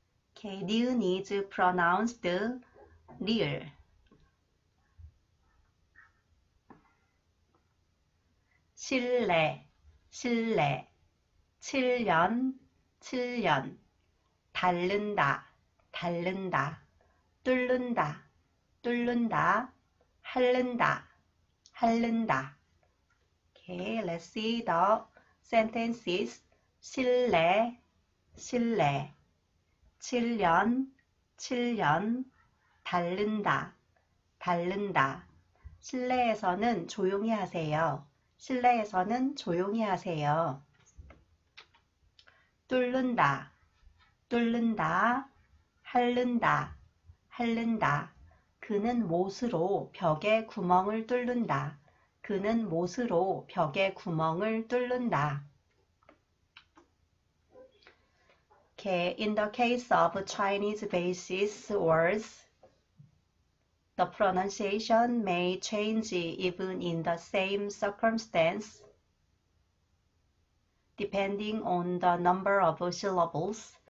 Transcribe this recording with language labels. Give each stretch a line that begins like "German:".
English: Okay, 니은 is pronounced 리을.
Korean: 실내, 실내, 7년, 7년, 닳는다, 닳는다, 뚫는다, 뚫는다, 핥는다, 핥는다.
English: Okay, let's see the sentences.
Korean: 실내, 실내, 7년, 7년, 닳는다, 닳는다. 실내에서는 조용히 하세요. 실내에서는 조용히 하세요. 뚫는다, 뚫는다, 핥는다, 핥는다. 그는 못으로 벽에 구멍을 뚫는다. 그는 못으로 벽에 구멍을 뚫는다.
English: Okay, in the case of Chinese basis words, the pronunciation may change even in the same circumstance, depending on the number of syllables.